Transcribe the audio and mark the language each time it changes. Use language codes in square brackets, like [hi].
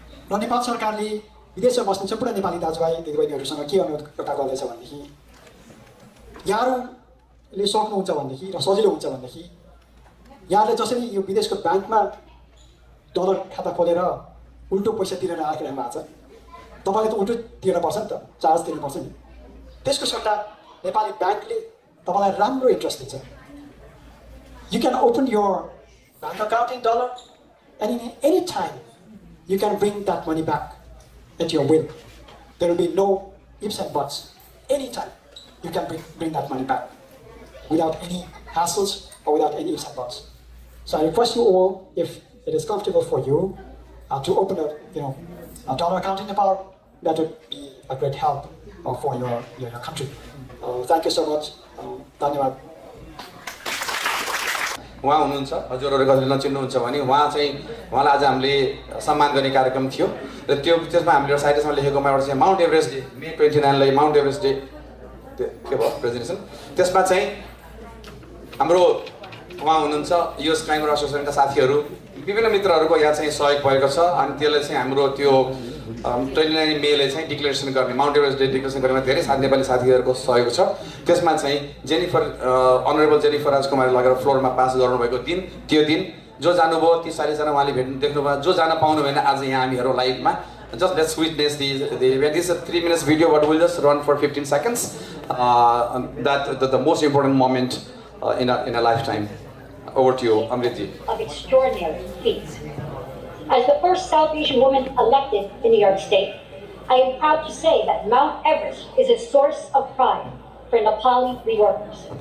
[ne] र नेपाल सरकारले विदेशमा बस्ने सम्पूर्ण नेपाली दाजुभाइ दिदीबहिनीहरूसँग के अनुरोध एउटा गर्दैछ भनेदेखि, यहाँहरूले सक्नुहुन्छ भनेदेखि र सजिलो हुन्छ भनेदेखि यहाँले जसरी यो विदेशको ब्याङ्कमा डलर खाता खोलेर उल्टो पैसा तिरेर राखिरहनु भएको छ, तपाईँले त उल्टो तिर्नुपर्छ नि त, चार्ज तिर्नुपर्छ नि। त्यसको सट्टा नेपाली ब्याङ्कले तपाईँलाई राम्रो इन्ट्रेस्ट दिन्छ। [en] You can open your bank account in dollar, and in any time you can bring that money back at your will. There will be no ifs and buts. Anytime you can bring that money back without any hassles or without any ifs and buts. So I request you all, if it is comfortable for you, to open a dollar account in Nepal. That would be a great help for your country. Thank you so much. [ne] धन्यवाद। उहाँ हुनुहुन्छ, हजुरहरू कसैले नचिन्नुहुन्छ भने उहाँलाई आज हामीले सम्मान गर्ने कार्यक्रम थियो र त्यसमा हामीले साइटसमा लेखेकोमा एउटा चाहिँ माउन्ट एभरेस्ट डे, मे 29 माउन्ट एभरेस्ट डे के भयो प्रेजेन्टेसन। त्यसमा चाहिँ हाम्रो उहाँ हुनुहुन्छ युएस क्राइम एसोसिएसनका साथीहरू, विभिन्न मित्रहरूको यहाँ चाहिँ सहयोग भएको छ। अनि त्यसले चाहिँ हाम्रो त्यो 29 मेले चाहिँ डिक्लेरेसन गर्ने, माउन्ट एभरेस्ट डे डिक्लेरेसन गर्नेमा धेरै नेपाली साथीहरूको सहयोग छ। त्यसमा चाहिँ अनरेबल जेनिफर राजकुमारी लगेर फ्लोरमा पास गर्नुभएको दिन, त्यो दिन जो जानुभयो ती 40जना उहाँले देख्नुभयो, जो जान पाउनु भएन आज यहाँ हामीहरू लाइभमा। [en] Just let's witness the event. This is a 3 minutes video, but we'll just run for 15 seconds. The most important moment in a lifetime. Over to you, Amriti. Of extraordinary feats. As the first South Asian woman elected in New York State, I am proud to say that Mount Everest is a source of pride for Nepali reworkers.